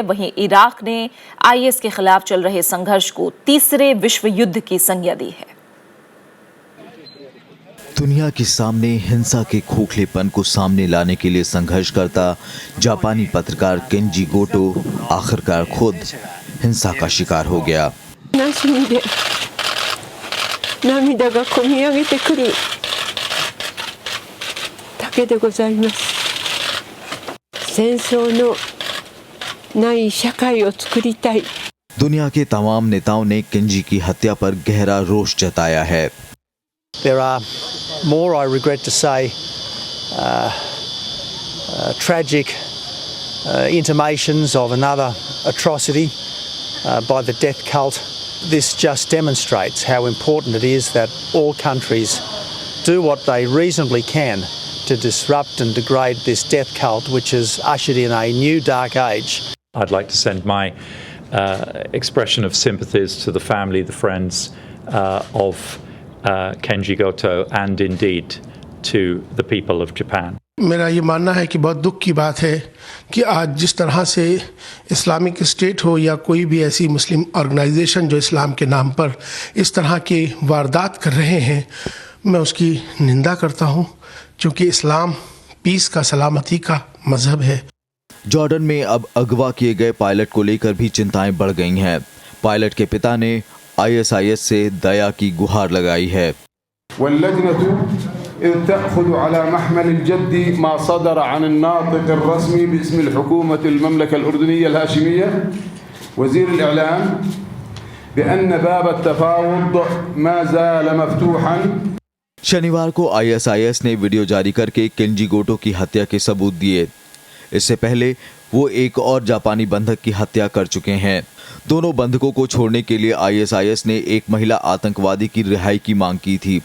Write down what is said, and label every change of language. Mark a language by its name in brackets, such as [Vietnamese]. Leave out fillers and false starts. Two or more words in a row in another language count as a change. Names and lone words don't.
[Hindi] वहीं इराक ने आईएस के खिलाफ चल रहे संघर्ष को तीसरे विश्व युद्ध की संज्ञा दी है। दुनिया के सामने हिंसा के खोखलेपन को सामने लाने के लिए संघर्ष करता जापानी पत्रकार केंजी गोटो आखिरकार खुद हिंसा का शिकार हो गया। [Japanese] 涙がこみ上げてくるだけでございます。戦争のない社会を作りたい。 [Hindi] दुनिया के तमाम नेताओं ने केंजी की हत्या पर गहरा रोष जताया है। [English] There are more, I regret to say, tragic intimations of another atrocity by the death cult. This just demonstrates how important it is that all countries do what they reasonably can to disrupt and degrade this death cult, which has ushered in a new dark age. I'd like to send my expression of sympathies to the family, the friends of Kenji Goto, and indeed to the people of Japan. [Hindi] मेरा ये मानना है कि बहुत दुख की बात है कि आज जिस तरह से इस्लामिक स्टेट हो या कोई भी ऐसी [English] Muslim organization [Hindi] जो इस्लाम के नाम पर इस तरह के वारदात कर रहे हैं, मैं उसकी निंदा करता हूँ, क्योंकि इस्लाम पीस का, सलामती का मजहब है। जॉर्डन में अब अगवा किए गए पायलट को लेकर भी चिंताएं बढ़ गई हैं। पायलट के पिता ने ISIS से दया की गुहार लगाई है। [Arabic] تأخذ على محمل الجد ما صدر عن الناطق الرسمي باسم الحكومة المملكة الأردنية الهاشمية وزير الإعلام بأن باب التفاوض ما زال مفتوحا। [Hindi] शनिवार को ISIS ने वीडियो जारी करके केंजी गोटो की हत्या के सबूत दिए। इससे पहले वो एक और जापानी बंधक की हत्या कर चुके हैं। दोनों बंधकों को छोड़ने के लिए ISIS ने एक महिला आतंकवादी की रिहाई की मांग की थी।